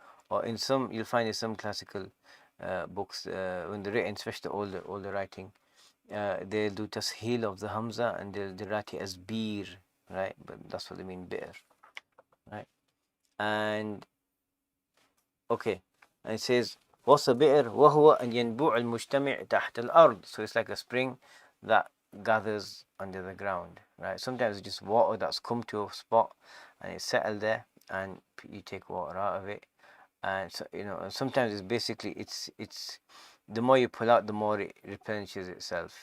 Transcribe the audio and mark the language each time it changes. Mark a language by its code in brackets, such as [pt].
[en] Or in some, you'll find in some classical books, when they're written, especially all the writing, they'll do tasheel of the hamza and they'll write it as beer, right? But that's what they mean, bi'r, right? And okay, and it says what's a bi'r? [ar] وهو أن ينبوع المجتمع تحت الأرض. [en] So it's like a spring that gathers under the ground, right? Sometimes it's just water that's come to a spot and it's settled there, and you take water out of it. And so, sometimes it's basically it's the more you pull out, the more it replenishes itself.